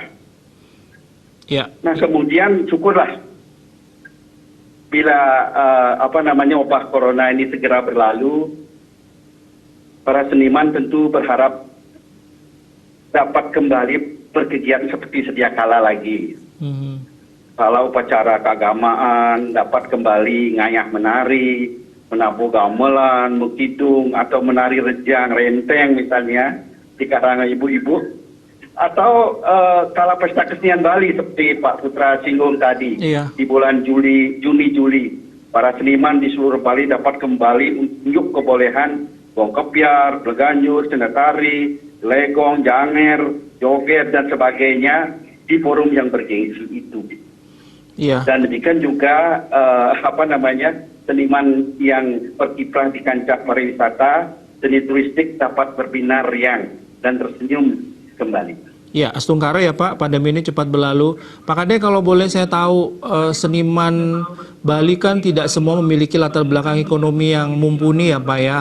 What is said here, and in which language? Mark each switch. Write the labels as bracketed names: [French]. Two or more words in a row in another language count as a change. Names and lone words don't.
[Indonesian] Nah, kemudian syukurlah bila wabah corona ini segera berlalu, para seniman tentu berharap dapat kembali berkegiatan seperti sedia kala lagi. Kalau upacara keagamaan dapat kembali ngayah menari, menabuh gamelan, mukidung, atau menari rejang, renteng misalnya di kalangan ibu-ibu, atau kala pesta kesenian Bali seperti Pak Putra singgung tadi, di bulan Juni-Juli, para seniman di seluruh Bali dapat kembali unjuk kebolehan gong kepiar, bleganyur, senda tari, legong, janger, joget, dan sebagainya di forum yang bergengsi itu. Iya. Dan demikian juga seniman yang berkiprah di kancah pariwisata, seni turistik dapat berbinar riang dan tersenyum kembali. Ya, Astungkara ya Pak, pandemi ini cepat berlalu. Pak Kade, kalau boleh saya tahu, seniman Bali kan tidak semua memiliki latar belakang ekonomi yang mumpuni ya Pak ya.